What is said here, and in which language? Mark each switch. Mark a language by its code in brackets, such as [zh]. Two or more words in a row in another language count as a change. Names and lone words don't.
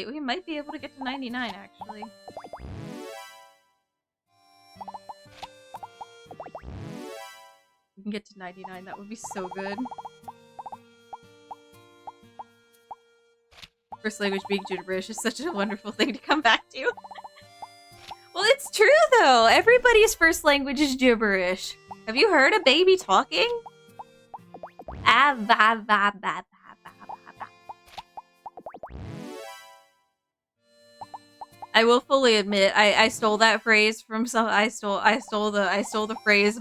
[en] We might be able to get to 99 actually. We can get to 99, that would be so good. First language being gibberish is such a wonderful thing to come back to. Well, it's true though. Everybody's first language is gibberish. Have you heard a baby talking? Ah, ba, ba, ba, ba, ba, ba, ba. I will fully admit, I stole that phrase from some. I stole the phrase.